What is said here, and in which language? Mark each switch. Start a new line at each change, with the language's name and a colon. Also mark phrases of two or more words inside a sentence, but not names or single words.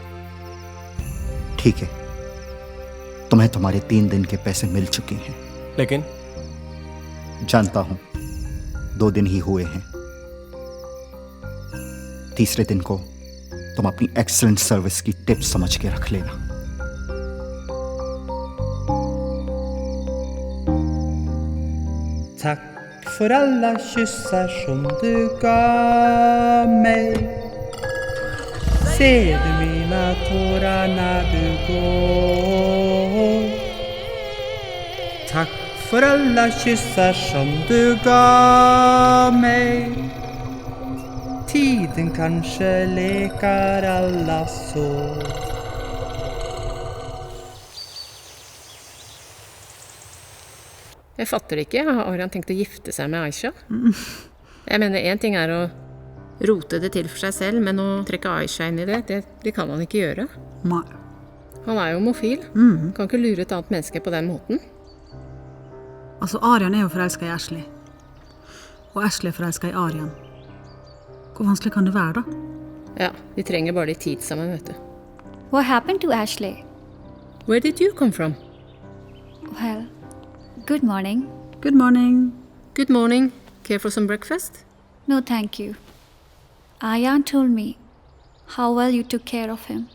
Hindi: ठीक है, तुम्हें तुम्हारे 3 दिन के पैसे मिल चुके हैं। लेकिन जानता हूं 2 दिन ही हुए हैं। तीसरे दिन को तुम अपनी
English: excellent service
Hindi: की टिप समझ के रख लेना।
Swedish: Tack för alla kyssar som du gav mig. Ser du mina tårar när du går? Tack för alla kyssar som du gav mig. Tiden kanske lekar alla sår.
Norwegian: Jeg fatter ikke. Har Arian tenkt å gifte seg med Aisha? Jeg mener, en ting er å rote det til for seg selv, men å trekke Aisha inn i det kan han ikke gjøre. Nei. Han er jo homofil. Kan ikke lure et annet menneske på den måten. Altså, Arian er jo forelsket i Ashley. Og Ashley er forelsket i Arian. Hvor vanskelig kan det være, da? Ja, de trenger bare litt tid sammen, vet du.
English: What happened to Ashley? Where did you come from? Well, good morning. Good morning. Good morning. Care for some breakfast? No, thank you. Ayan told me how well you took care of him.